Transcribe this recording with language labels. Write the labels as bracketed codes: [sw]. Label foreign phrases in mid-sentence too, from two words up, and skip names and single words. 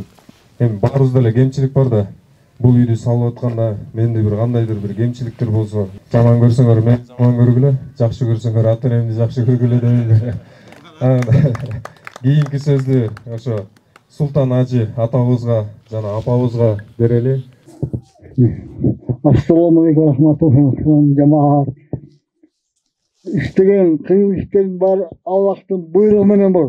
[ky] Эми баарыбызда эле кемчилик бар да. Бул үйдү салып атканда менде бир кандайдыр бир кемчиликтер болсо, жаман көрсөңөр мен жаман көргүлө, жакшы көрсөңөр ата-энемди жакшы көргүлө дейм. Кийинки сөздү ошо Султан Ажы атабызга жана апабызга берели. [ar] السلام عليكم رحمة الله [uz] jamoat. [ky] İstеген кыйын иштердин баары Аллахтын буйругу менен болот.